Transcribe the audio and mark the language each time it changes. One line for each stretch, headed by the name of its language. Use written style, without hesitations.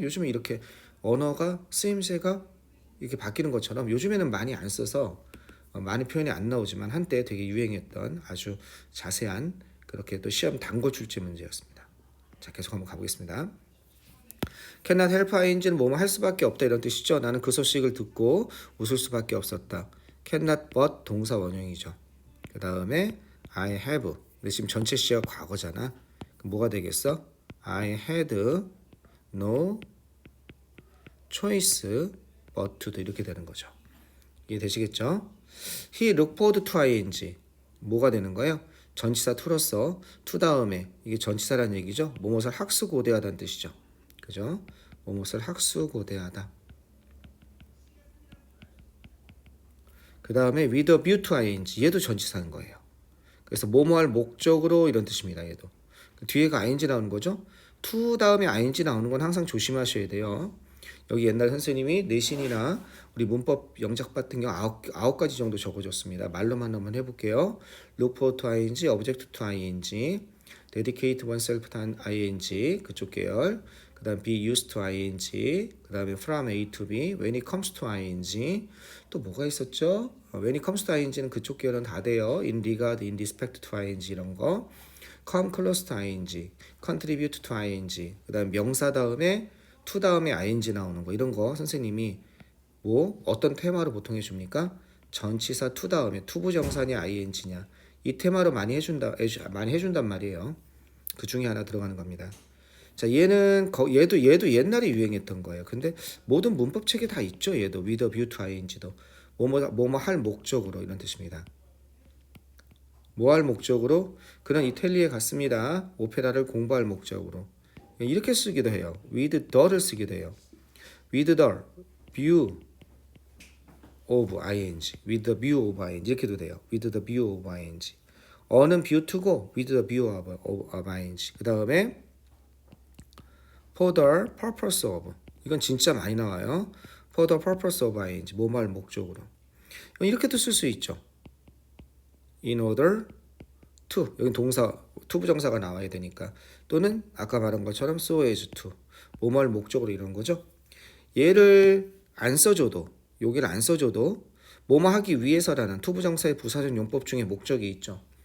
Korean: 요즘에 이렇게 언어가 쓰임새가 이렇게 바뀌는 것처럼 요즘에는 많이 안 써서 많은 표현이 안 나오지만 한때 되게 유행했던 아주 자세한 그렇게 또 시험 단고 출제 문제였습니다. 자, 계속 한번 가보겠습니다.
English: cannot help ing
Korean: 는 뭐뭐 할 수밖에 없다 이런 뜻이죠. 나는 그 소식을 듣고 웃을 수밖에 없었다.
English: cannot but
Korean: 동사 원형이죠. 그 다음에
English: I have.
Korean: 근데 지금 전체 시가 과거잖아. 그럼 뭐가 되겠어?
English: I had no choice but to도
Korean: 이렇게 되는 거죠. 이해되시겠죠?
English: He looked forward to ing.
Korean: 뭐가 되는 거예요? 전치사 to로서 to 다음에 이게 전치사라는 얘기죠. 뭐뭇을 학수고대하다는 뜻이죠. 그죠? 뭐뭇을 학수고대하다. 그 다음에
English: with a view to ing.
Korean: 얘도 전치사인 거예요. 그래서 뭐뭐할 목적으로 이런 뜻입니다. 얘도. 뒤에가 ing 나오는 거죠. to 다음에 ing 나오는 건 항상 조심하셔야 돼요. 여기 옛날 선생님이 내신이나 우리 문법 영작 같은 경우 아홉 가지 정도 적어줬습니다. 말로만 한번 해볼게요.
English: look for to ing, object to ing, dedicate oneself to ing
Korean: 그쪽 계열. 그 다음
English: be used to ing,
Korean: 그 다음에
English: from A to B, when it comes to ing.
Korean: 또 뭐가 있었죠?
English: when it comes to ing는
Korean: 그쪽 계열은 다 돼요.
English: in regard, in respect to ing
Korean: 이런 거.
English: come close to ing, contribute to ing.
Korean: 그 다음 명사 다음에 to 다음에 ing 나오는 거 이런 거 선생님이 뭐 어떤 테마로 보통 해줍니까? 전치사 to 다음에 투부정사냐 ing냐 이 테마로 많이 해준단 말이에요. 그 중에 하나 들어가는 겁니다. 자, 얘도 옛날에 유행했던 거예요. 근데 모든 문법 책에 다 있죠. 얘도
English: with a view to ing
Korean: 도 뭐뭐 할 목적으로 이런 뜻입니다. 뭐 할 목적으로? 그는 이탈리아에 갔습니다. 오페라를 공부할 목적으로. 이렇게 쓰기도 해요. with the를 쓰기도 해요.
English: with the view of ing, with the view of ing
Korean: 이렇게도 돼요.
English: with the view of ing. 어는 view to고 with the view of ing.
Korean: 그 다음에
English: for the purpose of
Korean: 이건 진짜 많이 나와요.
English: for the purpose of ing
Korean: 뭐뭐 할 목적으로. 이렇게도 쓸 수 있죠.
English: in order to
Korean: 여기 동사 투부정사가 나와야 되니까 또는 아까 말한 것처럼
English: so as to
Korean: 뭐뭐 할 목적으로 이런 거죠. 얘를 안 써줘도 여기를 안 써줘도 뭐뭐 하기 위해서라는 투부정사의 부사적 용법 중에 목적이 있죠.